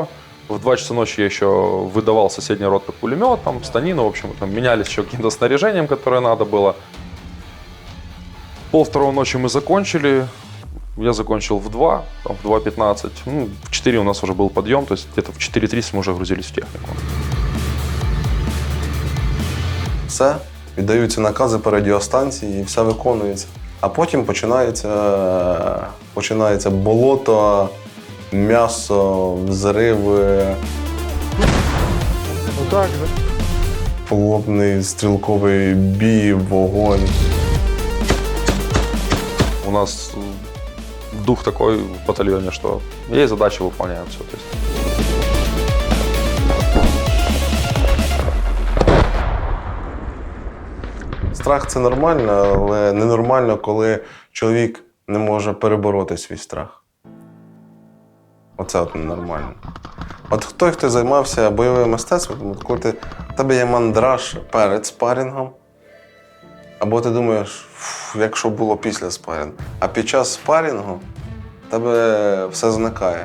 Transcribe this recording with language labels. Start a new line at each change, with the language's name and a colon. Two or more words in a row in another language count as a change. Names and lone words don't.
Russian: В 2 часа ночи я еще выдавал соседний рот пулемет, там, станину, в общем, там, менялись еще каким-то снаряжением, которое надо было. 1:30 ночи мы закончили. Я закончил в 2, там, в 2:15. Ну, в 4 у нас уже был подъем, то есть где-то в 4:30 мы уже грузились в технику. Все,
Ukrainian: віддаються накази по радіостанції і все виконується. А потім починається болото, м'ясо, взриви, Отак, плотний стрілковий бій, вогонь.
Russian: У нас дух такой в батальоне, что есть задачи, выполняем все. То есть.
Ukrainian: Страх – це нормально, але ненормально, коли чоловік не може перебороти свій страх. Оце от ненормально. От той, хто займався бойовим мистецтвом, от коли в тебе є мандраж перед спарінгом, або ти думаєш, якщо було після спарінгу, а під час спарінгу в тебе все зникає.